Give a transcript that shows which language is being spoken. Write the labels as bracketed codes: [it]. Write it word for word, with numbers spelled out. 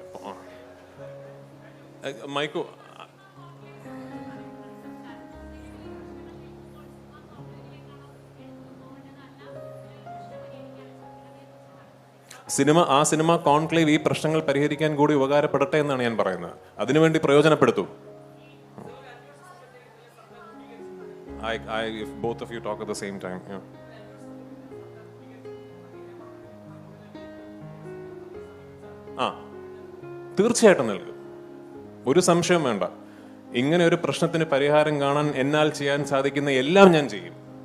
[ml] അപ്പോൾ ആ മൈക്കോ സിനിമ ആ സിനിമ കോൺക്ലേവ് ഈ പ്രശ്നങ്ങൾ പരിഹരിക്കാൻ കൂടി ഉപകാരപ്പെടട്ടെ എന്നാണ് ഞാൻ പറയുന്നത്. അതിനുവേണ്ടി പ്രയോജനപ്പെടുത്തും. [en] I, I, if both of you talk at the same time, yeah. [ml] ആ തീർച്ചയായിട്ടും നൽകും, ഒരു സംശയം വേണ്ട. ഇങ്ങനെ ഒരു പ്രശ്നത്തിന് പരിഹാരം കാണാൻ എന്നാൽ ചെയ്യാൻ സാധിക്കുന്ന എല്ലാം ഞാൻ ചെയ്യും.